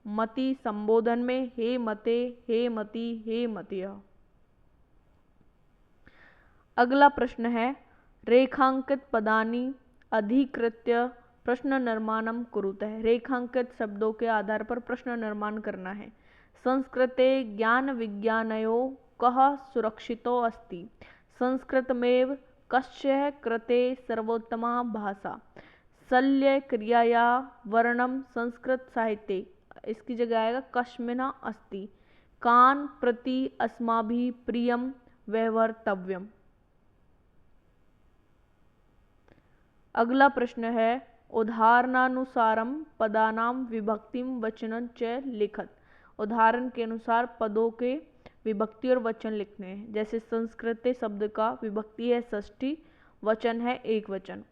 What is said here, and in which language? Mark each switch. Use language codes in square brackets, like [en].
[sa] मति संबोधन में हे मते हे मति हे मतियः। [hi] अगला प्रश्न है, [sa] रेखांकित पदानि अधिकृत्य प्रश्न निर्माणं कुरुतः। [hi] रेखांकित शब्दों के आधार पर प्रश्न निर्माण करना है। [sa] संस्कृते ज्ञान विज्ञानयोः कः सुरक्षितो अस्ति। संस्कृतमेव कस्य कृते सर्वोत्तमा भाषा। शल्य क्रियाया वर्णम संस्कृत साहित्ये, [hi] इसकी जगह आएगा [sa] कस्मिन् अस्ति। कान् प्रति अस्माभिः प्रियं व्यवहर्तव्यम्। [hi] अगला प्रश्न है, [sa] उदाहरणानुसारम पदानां विभक्तिं वचनं च लिखत। [hi] उदाहरण के अनुसार पदों के विभक्ति और वचन लिखने हैं। जैसे संस्कृते शब्द का विभक्ति है षष्ठी, वचन है एक वचन।